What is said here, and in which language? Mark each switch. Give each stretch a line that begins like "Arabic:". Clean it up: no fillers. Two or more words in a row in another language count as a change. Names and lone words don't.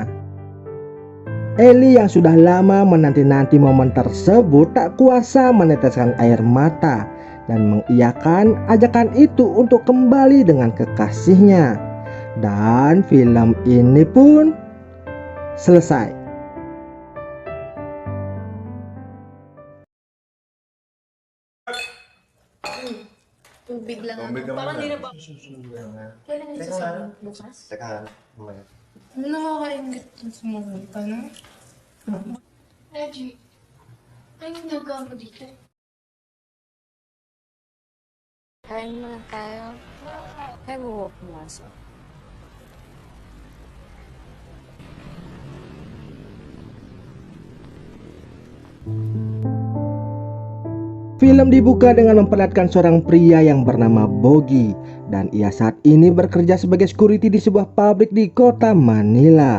Indonesian: Ellie yang sudah lama menanti-nanti momen tersebut tak kuasa meneteskan air mata dan mengiyakan ajakan itu untuk kembali dengan kekasihnya. Dan film ini pun selesai.
Filipino: Tubig lang ako. Parang di na ba? Kailan yung sasabihin? Bukas? Teka, mamaya. Ano nakakaingit yung sumumunta, no? Reggie, ay ginagawa mo dito? Kain muna tayo. Kaya mo pumasok.
Indonesian: Film dibuka dengan memperlihatkan seorang pria yang bernama Bogi, dan ia saat ini bekerja sebagai security di sebuah pabrik di kota Manila.